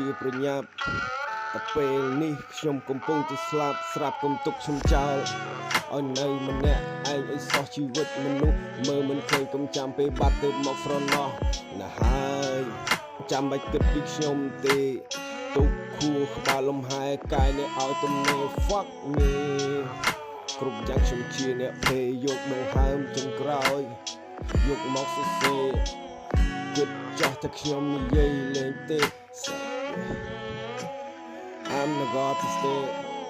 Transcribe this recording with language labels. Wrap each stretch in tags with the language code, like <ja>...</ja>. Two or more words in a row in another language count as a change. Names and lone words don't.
<km>ប្រញាប់តែពេលនេះខ្ញុំកំពុងតែស្លាប់ស្រាប់កុំទុកខ្ញុំចោលឲ្យនៅម្នាក់ឯងឲ្យសោះ ជីវិតមនុស្សមើលមិនឃើញកុំចាំពេលបាត់ទៅមកស្រណោះណាហើយចាំបាច់គិតពីខ្ញុំទេទុកខួរក្បាលលំហែកាយនេះឲ្យទំនេរ</km> <en>fuck me</en> <km>គ្រប់យ៉ាងខ្ញុំជាអ្នកភេយកដង្ហើមចុងក្រោយយកមកសរសេរគិតចាស់តែខ្ញុំនិយាយលេងទេ</km> <en>I'm not going to stay</en>